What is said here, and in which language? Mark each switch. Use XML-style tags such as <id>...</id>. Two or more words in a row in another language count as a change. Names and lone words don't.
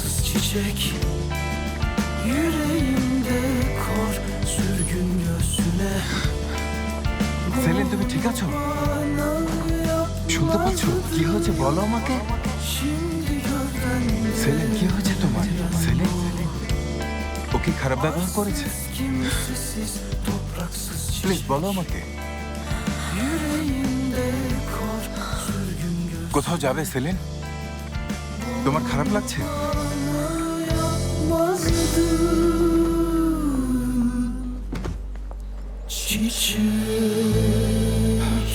<tr>çiçek yüreğimde kor sürgün göğsüne</tr> <bn>সেলিন, তুমি ঠিক আছো? শুনতে পাচ্ছ? কি হয়েছে বলো আমাকে।</bn> <tr>şimdi gölden</tr> <bn>সেলিন, কি হয়েছে তোমার? সেলিন, ও কি খারাপ ব্যবহার করেছে?</bn> <tr>kimsesiz topraksız</tr> <bn>প্লিজ বলো আমাকে।</bn> <tr>yüreğimde kor sürgün</tr> <bn>কোথাও যাবে সেলিন? তোমার খারাপ লাগছে?</bn> <tr>çiçek</tr>